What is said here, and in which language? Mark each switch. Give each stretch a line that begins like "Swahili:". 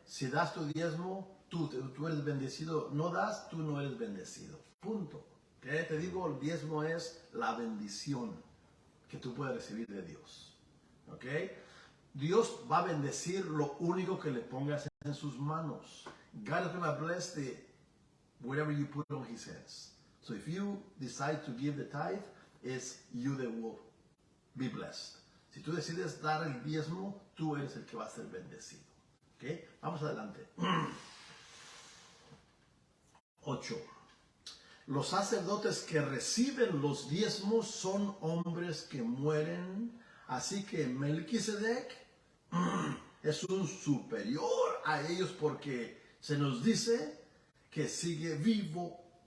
Spanish: Si das tu diezmo, tú eres bendecido. No das, tú no eres bendecido. Punto. ¿Okay? Te digo, el diezmo es la bendición que tú puedes recibir de Dios. ¿Okay? Dios va a bendecir lo único que le pongas en sus manos.
English: God is going to bless whatever you put on his hands. So if you decide to give the tithe, it's you that will be blessed.
Spanish: Si tú decides dar el diezmo, tú eres el que va a ser bendecido. ¿Okay? Vamos adelante. 8. Los sacerdotes que reciben los diezmos son hombres que mueren, así que Melquisedec es un superior a ellos porque se nos dice que sigue vivo.